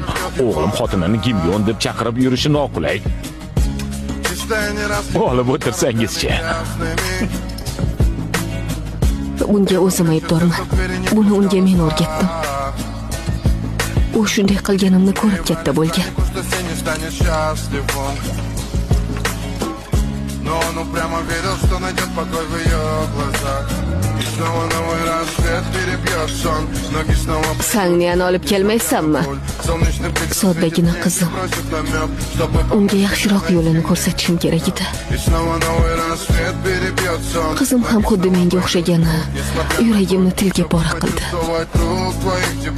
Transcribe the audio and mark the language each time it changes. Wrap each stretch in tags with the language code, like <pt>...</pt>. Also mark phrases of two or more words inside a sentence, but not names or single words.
<uz>O'g'lim xotinini Gimyon deb chaqirib yurishi noqulay. Olib o'tirsangizchi. bunga o'zim aybdorman. Buni unga men o'rgatdim. U shunday qilganimni ko'rib katta bo'lgan.</uz> <ru>Но он упрямо верил, что найдет покой в ее глазах. И снова новый рассвет перебьет сон. Ноги снова...</ru> <uz>Sangniyani olib kelmaysanmi? Soddagina qizim. Unga yaxshiroq yo'lini ko'rsatishim kerak edi. Qizim ham xuddi menga o'xshagani yuragimni tilga pora qildi.</uz>